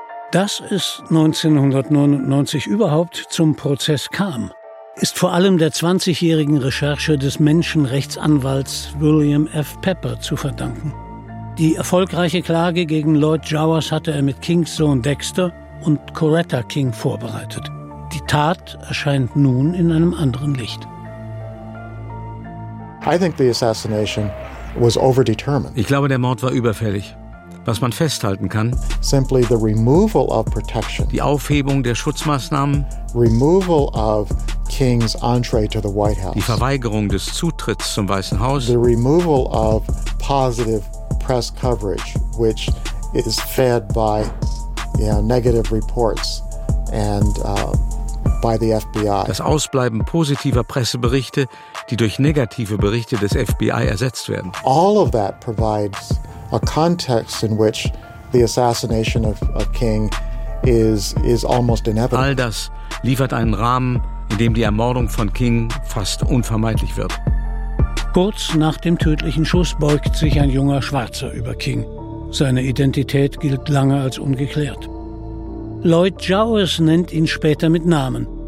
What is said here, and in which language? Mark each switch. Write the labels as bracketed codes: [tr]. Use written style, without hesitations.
[de] Dass es 1999 überhaupt zum Prozess kam, ist vor allem der 20-jährigen Recherche des Menschenrechtsanwalts William F. Pepper zu verdanken. Die erfolgreiche Klage gegen Lloyd Jowers hatte er mit Kings Sohn Dexter und Coretta King vorbereitet. Die Tat erscheint nun in einem anderen Licht. [en] I think the assassination was overdetermined. [de] Ich glaube, der Mord war überfällig. Was man festhalten kann, [en] simply the removal of protection, [de] die Aufhebung der Schutzmaßnahmen, [en] removal of King's entree to the White House, [de] die Verweigerung des Zutritts zum Weißen Haus, [en] the removal of positive press coverage, which is fed by, you know, negative reports and by the FBI. [de] Das Ausbleiben positiver Presseberichte, die durch negative Berichte des FBI ersetzt werden. [en] All of that provides a context in which the assassination of King is almost inevitable. [de] All das liefert einen Rahmen, in dem die Ermordung von King fast unvermeidlich wird. Kurz nach dem tödlichen Schuss beugt sich ein junger Schwarzer über King. Seine Identität gilt lange als ungeklärt. Lloyd Jowers nennt ihn später mit Namen.